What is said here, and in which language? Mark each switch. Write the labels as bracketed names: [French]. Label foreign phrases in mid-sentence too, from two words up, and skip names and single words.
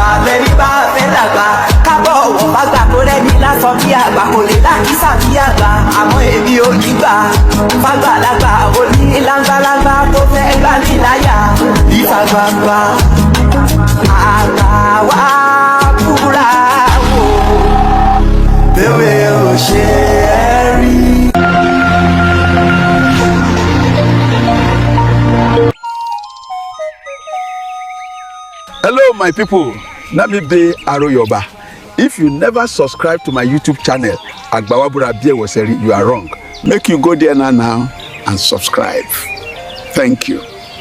[Yoruba] lẹ́ni bá fẹ́ dàgbà kábọ̀ ọ̀wọ̀ bá gbà kó rẹ́ni lásán bí àgbà kò lè lákìsà bí àgbà àmọ́ èmi ò ní gbà fàgbàlagbà òní lágbàlagbà tó fẹ́ gbà mí láyà ìta gbangba àgbà wá búra wò bẹ́ẹ̀ ò ṣe é rí. [English] Hello my people, let me be Yoruba. If you never subscribe to my YouTube channel AGBAWABURA you are wrong. Make you go there now and subscribe. Thank you.